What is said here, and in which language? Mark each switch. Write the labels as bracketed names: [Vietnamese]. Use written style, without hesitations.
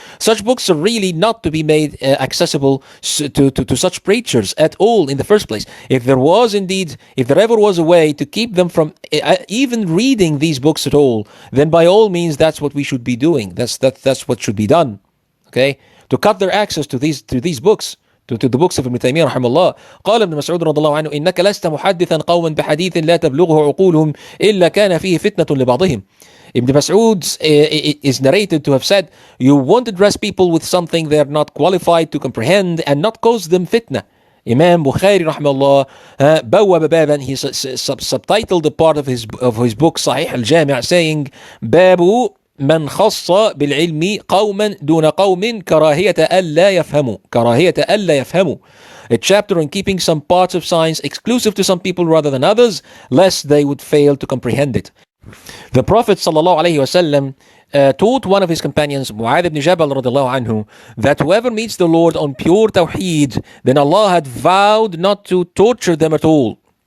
[English] Such books are really not to be made accessible to such preachers at all in the first place. If there ever was a way to keep them from even reading these books at all, then by all means that's what we should be doing. That's what should be done. Okay, to cut their access to these books. To the books of Ibn Taymiyyah رحمه الله. [Arabic] قال ابن مسعود رضي الله عنه إنك لست محدثا قوما بحديث لا تبلغه عقولهم إلا كان فيه فتنة لبعضهم. [English] Ibn Mas'ud is narrated to have said, you won't address people with something they are not qualified to comprehend and not cause them fitna. Imam Bukhari رحمه الله [Arabic] بوّب بابا, [English] he subtitled a part of his book Sahih al-Jami' saying [Arabic] باب من خص بالعلم قوما دون قوم كراهية ألا يفهموا. [English] A chapter on keeping some parts of science exclusive to some people rather than others, lest they would fail to comprehend it. The Prophet ﷺ taught one of his companions, Mu'adh ibn Jabal radiallahu anhu, that whoever meets the Lord on pure tawheed, then Allah had vowed not to torture them at all.